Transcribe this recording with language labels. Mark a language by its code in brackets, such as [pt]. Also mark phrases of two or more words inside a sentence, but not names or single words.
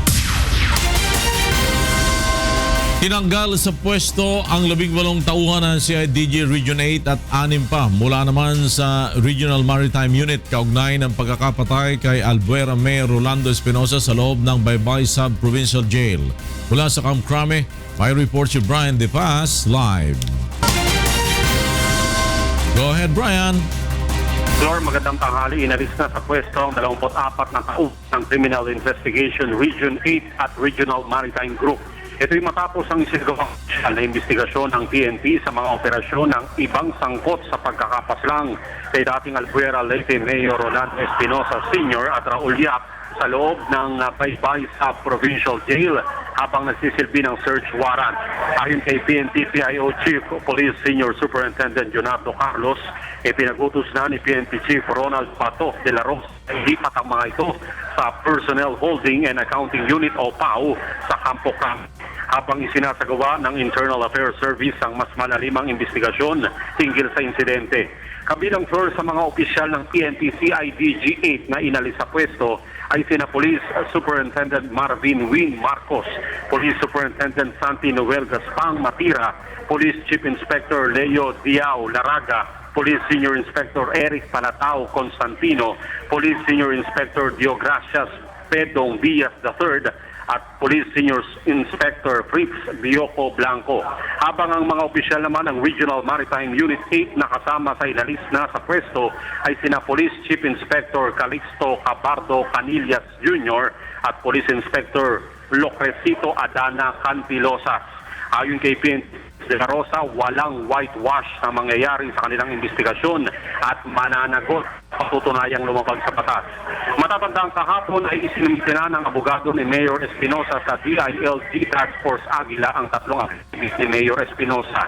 [tl] Tinanggal sa pwesto ang 18 tauhan ng CIDG Region 8 at 6 pa mula naman sa Regional Maritime Unit kaugnay ng pagkakapatay kay Albuera Mayor Rolando Espinosa sa loob ng Baybay Sub-Provincial Jail. Mula sa Kamkrame, may report si Brian De Paz live. [en] Go ahead, Brian. [tl] Lord, magandang tanghali. Inalis na sa pwesto ang 24 na tao ng Criminal Investigation Region 8 at Regional Maritime Group. Ito'y matapos ang isinagawang na investigasyon ng PNP sa mga operasyon ng ibang sangkot sa pagkakapaslang kay dating Albuera Leyte Mayor Rolando Espinosa Sr. at Raul Yap sa loob ng Baybay sa Provincial Jail habang nagsisilbi ng search warrant. Ayon kay PNP PIO Chief Police Senior Superintendent Leonardo Carlos, ipinagutos na ni PNP Chief Ronald Pato de la Rosa ilipat ang mga ito sa Personnel Holding and Accounting Unit o PAO sa Campo Crame habang isinasagawa ng Internal Affairs Service ang mas malalimang investigasyon hinggil sa insidente. Kabilang sa mga opisyal ng PNP CIDG 8 na inalis sa pwesto ay sina Police Superintendent Marvin Win Marcos, Police Superintendent Santi Noel Gaspang Matira, Police Chief Inspector Leo Diao Laraga, Police Senior Inspector Eric Panatao Constantino, Police Senior Inspector Diogracias Pedong Diaz III, at Police Senior Inspector Fritz Bioco Blanco. Habang ang mga opisyal naman ng Regional Maritime Unit 8 na kasama sa inalis na sa pwesto ay sina Police Chief Inspector Calixto Cabardo Canillas Jr. at Police Inspector Locresito Adana Cantilosas. Ayon kay PNP De La Rosa, walang whitewash na mangyayari sa kanilang investigasyon at mananagot patutunayang lumabag sa batas. Matatandang kahapon ay isinumite na ng abogado ni Mayor Espinosa sa DILG Task Force Aguila ang tatlong activities ni Mayor Espinosa.